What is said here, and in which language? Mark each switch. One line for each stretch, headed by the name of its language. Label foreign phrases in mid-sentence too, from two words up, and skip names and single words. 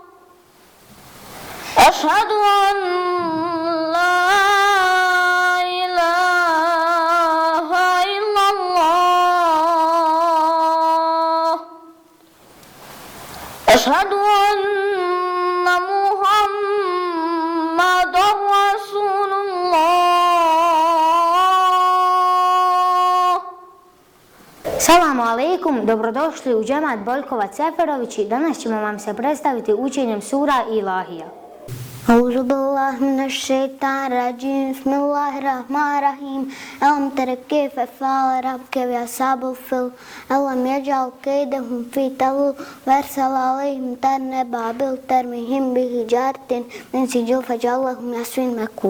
Arabic: أشهد أن لا إله إلا الله. أشهد أن محمدا رسول الله. سلام عليكم,
Bosnian: dobrodošli u džemat Boljkovac Seferovići. Danas ćemo vam se predstaviti učenjem sura Ilahija.
Arabic: أعوذ بالله من الشيطان الرجيم بسم الله الرحمن الرحيم ألم تر كيف فعل ربك بأصحاب الفيل ألم يجعل كيدهم في تضليل وأرسل عليهم طيرا أبابيل ترميهم بحجارة من سجيل فجعلهم كعصف مأكول.